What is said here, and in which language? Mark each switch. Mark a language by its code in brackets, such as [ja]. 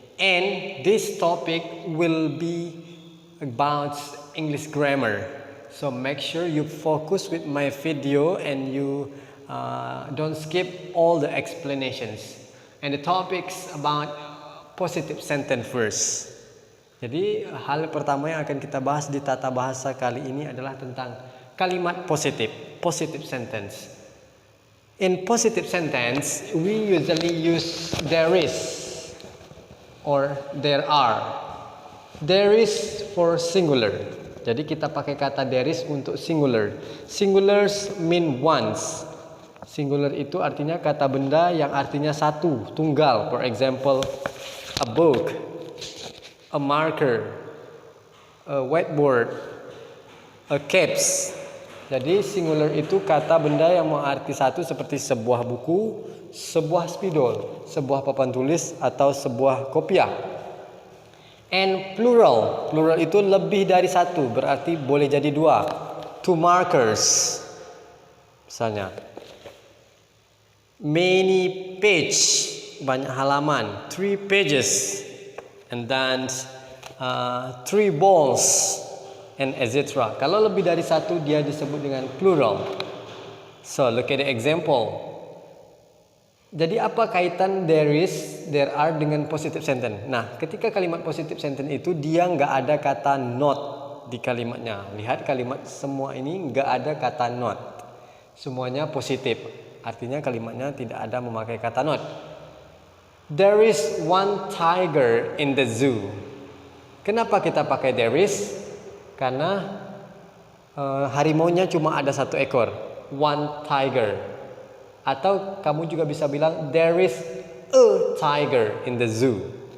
[en] And this topic will be about English grammar. So make sure you focus with my video and you don't skip all the explanations. And the topics about positive sentence first. [id] Jadi hal pertama yang akan kita bahas di tata bahasa kali ini adalah tentang kalimat positif, positive sentence. [en] In positive sentence, we usually use there is or there are. There is for singular. [id] Jadi kita pakai kata there is untuk singular. [en] Singulars mean once. [id] Singular itu artinya kata benda yang artinya satu, tunggal. [en] For example, a book, a marker, a whiteboard, a caps. [id] Jadi singular itu kata benda yang mengarti satu seperti sebuah buku, sebuah spidol, sebuah papan tulis atau sebuah kopiah. And plural, plural itu lebih dari satu, berarti boleh jadi dua. [en] Two markers, misalnya. Many page, banyak halaman. 3 pages. And then 3 balls and etc. [id] Kalau lebih dari satu dia disebut dengan plural. [en] So look at the example. [id] Jadi apa kaitan there is, there are dengan positive sentence? Nah, ketika kalimat positive sentence itu dia nggak ada kata not di kalimatnya. Lihat kalimat semua ini nggak ada kata not. Semuanya positif. Artinya kalimatnya tidak ada memakai kata not. [en] There is one tiger in the zoo. [id] Kenapa kita pakai there is? Karena harimaunya cuma ada satu ekor. [en] One tiger. [id] Atau kamu juga bisa bilang [en] there is a tiger in the zoo.